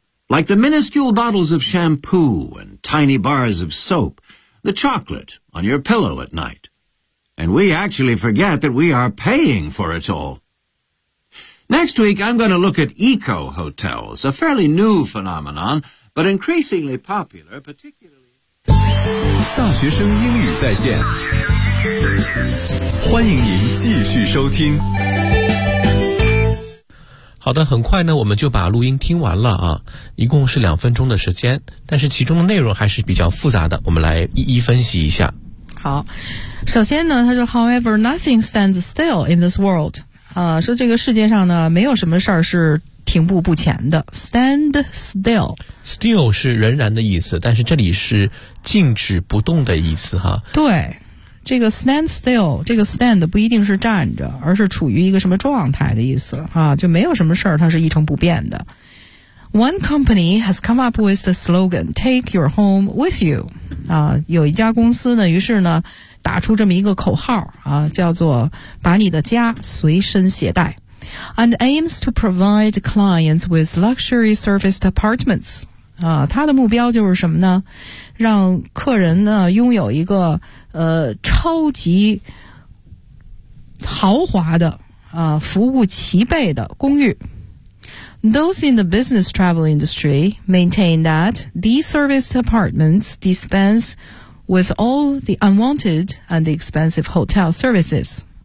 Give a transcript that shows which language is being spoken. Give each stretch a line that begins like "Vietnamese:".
English: Like the minuscule bottles of shampoo and tiny bars of soap, the chocolate on your pillow at night. And we actually forget that we are paying for it all. Next week, I'm going to look at eco-hotels, a fairly new phenomenon, but increasingly popular, particularly...
Chinese: 大学生英语在线，欢迎您继续收听。好的，很快呢，我们就把录音听完了啊，一共是两分钟的时间，但是其中的内容还是比较复杂的，我们来一一分析一下。好，首先呢，他说
English: ，However, nothing stands still in this world。
Chinese: 啊，说这个世界上呢，没有什么事儿是停步不前的。
English: Stand still。
Chinese: Still 是仍然的意思，但是这里是静止不动的意思哈。对，这个 stand still， 这个 stand 不一定是站着，而是处于一个什么状态的意思啊，就没有什么事儿它是一成不变的。
English: One company has come up with the slogan, take your home with you.
Chinese: 啊，有一家公司呢，于是呢，打出这么一个口号，啊，叫做把你的家随身携带。
English: And aims to provide clients with luxury serviced apartments.
Chinese: 啊，他的目标就是什么呢？让客人呢，拥有一个，超级豪华的，啊，服务齐备的公寓。
English: Those in the business travel industry maintain that these serviced apartments dispense with all the unwanted and expensive hotel services.